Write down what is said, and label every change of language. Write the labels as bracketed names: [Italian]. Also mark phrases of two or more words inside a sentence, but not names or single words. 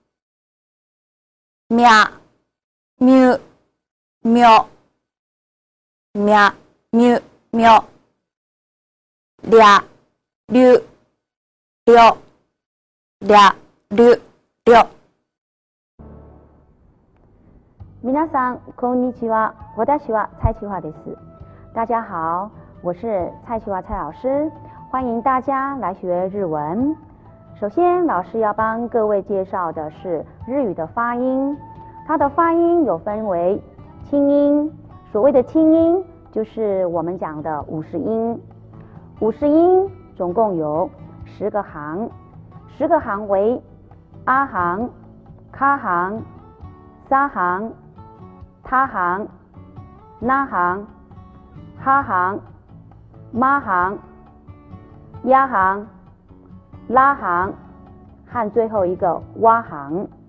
[Japanese] みゃ、みゅ、みょ、みゃ、みゅ、みょ、りゃ、りゅ、りょ、りゃ、りゅ、りょ。皆さんこんにちは，私は蔡启华です。 [Chinese] 大家好，我是蔡启华蔡老师，欢迎大家来学日文。首先，老师要帮各位介绍的是日语的发音，它的发音有分为清音，所谓的清音就是我们讲的50音。50音总共有10个行，10个行为阿行、卡行、沙行、他行、那行、哈行、 妈行、压行、拉行和最后一个蛙行。